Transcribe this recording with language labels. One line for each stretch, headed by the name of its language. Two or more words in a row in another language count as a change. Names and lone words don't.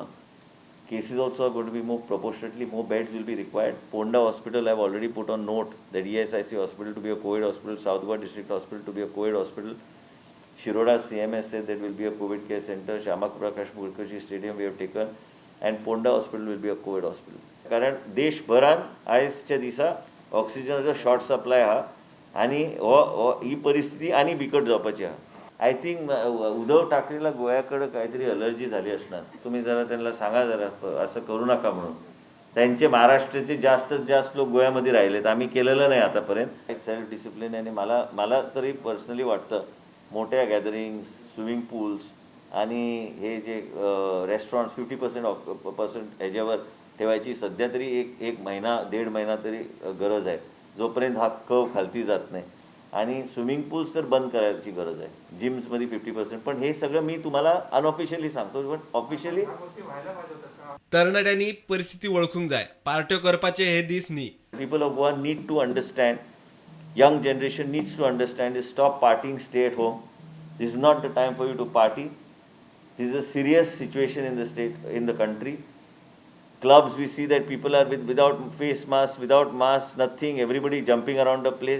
English: Cases also are going to be more proportionately, more beds will be required. Ponda Hospital, I have already put on note that ESIC Hospital to be a COVID hospital, South Goa District Hospital to be a COVID hospital. Shiroda CMS said that will be a COVID care center. Shama Prakash Mukherjee Stadium we have taken, and Ponda Hospital will be a COVID hospital.
Konkani: कारण देशभरान आयजच्या दिसा ऑक्सिजनाचो
English: short supply
Konkani: आहा आनी ही परिस्थिती आनी बिकट जावपाची आहा.
English: I think
Marathi: उद्धव ठाकरेला गोव्याकडे काहीतरी अलर्जी झाली असणार. तुम्ही जरा त्यांना सांगा जरा असं करू नका म्हणून. त्यांचे महाराष्ट्राचे जास्तीत जास्त लोक गोव्यामध्ये राहिलेत. आम्ही केलेलं नाही आतापर्यंत.
English: self discipline
Marathi: आणि मला तरी पर्सनली वाटतं मोठ्या गॅदरिंग्स,
English: swimming pools
Marathi: आणि हे जे रेस्टॉरंट 50% ह्याच्यावर ठेवायची सध्या तरी एक महिना 1.5 महिना तरी गरज आहे, जोपर्यंत हा कर्व खालती जात नाही. आणि
English: swimming pools
Marathi: तर बंद करायची गरज आहे. जिम्समध्ये 50%. पण हे सगळं मी तुम्हाला अनऑफिशियली सांगतो, पण ऑफिशियली
Konkani: तरणाट्यांनी परिस्थिती ओळखूंक जाय. पार्ट्यो करपाचे हे दीस न्ही.
English: People of Goa need to understand, young generation needs to understand is stop partying, stay at home. This is not the time for you to party. This is a serious situation in the state, in the country. Clubs, we see that people are without face masks, without masks, nothing, everybody jumping around the place.